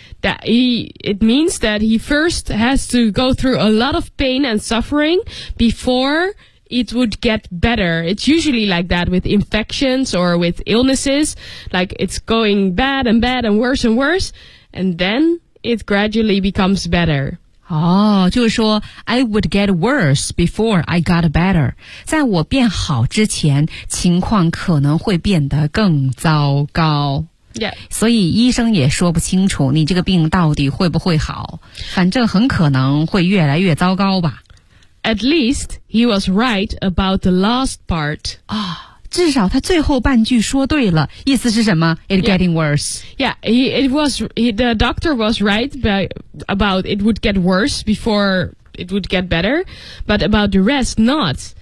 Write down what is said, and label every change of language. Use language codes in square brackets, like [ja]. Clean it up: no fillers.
[en] that he, It means that he first has to go through a lot of pain and suffering before it would get better. It's usually like that with infections or with illnesses. Like it's going bad and bad and worse, and then it gradually becomes better. [zh] 哦，就是说 [en] I would get worse before I got better. [zh] 在我变好之前，情况可能会变得更糟糕。 [en] Yeah. [zh] 所以医生也说不清楚你这个病到底会不会好，反正很可能会越来越糟糕吧。 [en] At least he was right about the last part. [zh] 啊、oh, 至少他最后半句说对了，意思是什么 ? [en] It's getting worse. Yeah, the doctor was right about it would get worse before it would get better, but about the rest not.